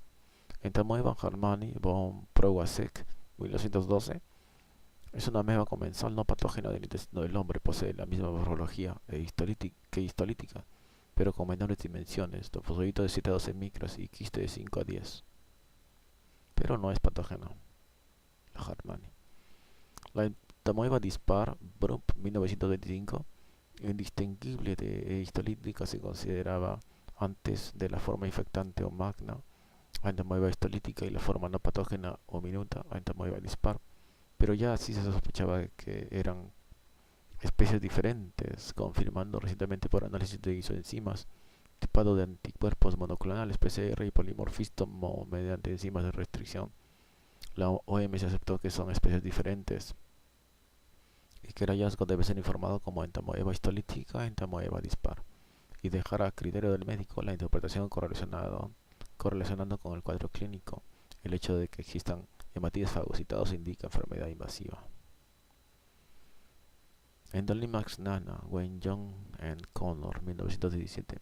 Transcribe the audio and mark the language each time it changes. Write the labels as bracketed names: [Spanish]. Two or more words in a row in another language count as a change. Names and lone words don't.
[Spanish] Entamoeba harmani von Prowazek, 1912, es una ameba comensal no patógena del intestino del hombre. Posee la misma morfología que histolítica, pero con menores dimensiones, trofosodito de 7 a 12 micras y quiste de 5 a 10. Pero no es patógena, la Harmani. La entamoeba dispar, Brup, 1925, indistinguible de histolítica, se consideraba antes de la forma infectante o magna, entamoeba histolítica, y la forma no patógena o minuta, entamoeba dispar. Pero ya así se sospechaba que eran especies diferentes, confirmando recientemente por análisis de isoenzimas, tipado de anticuerpos monoclonales PCR y polimorfismo mediante enzimas de restricción. La OMS aceptó que son especies diferentes y que el hallazgo debe ser informado como entamoeba histolítica, entamoeba dispar, y dejar a criterio del médico la interpretación correlacionando con el cuadro clínico. El hecho de que existan hematitis fagocitados indica enfermedad invasiva. Endolimax nana, Wayne Young and Connor, 1917.